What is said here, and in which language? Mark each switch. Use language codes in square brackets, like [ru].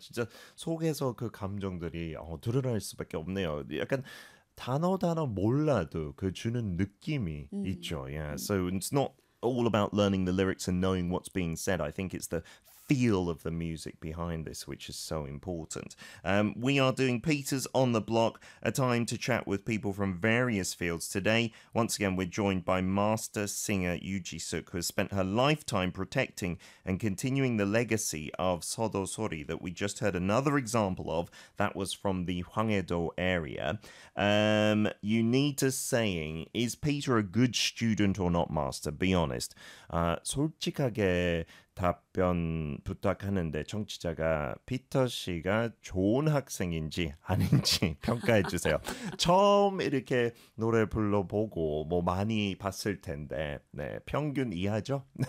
[ko] 진짜 속에서 그 감정들이 드러날 수밖에 없네요. 약간 단어 몰라도 그 주는 느낌이 있죠. [en] Yeah. So it's not all about learning the lyrics and knowing what's being said. I think it's the feel of the music behind this, which is so important. We are doing Peter's On the Block, a time to chat with people from various fields. Today, once again, we're joined by master singer Yoo Ji-suk, who has spent her lifetime protecting and continuing the legacy of Sodo Sori that we just heard another example of. That was from the Hwangae-do area. Yunita saying, is Peter a good student or not, master? Be honest. [ko] 솔직하게 답변 부탁하는데 청취자가 피터 씨가 좋은 학생인지 아닌지 평가해 주세요. 처음 이렇게 노래 불러보고 뭐 많이 봤을 텐데 네, 평균 이하죠?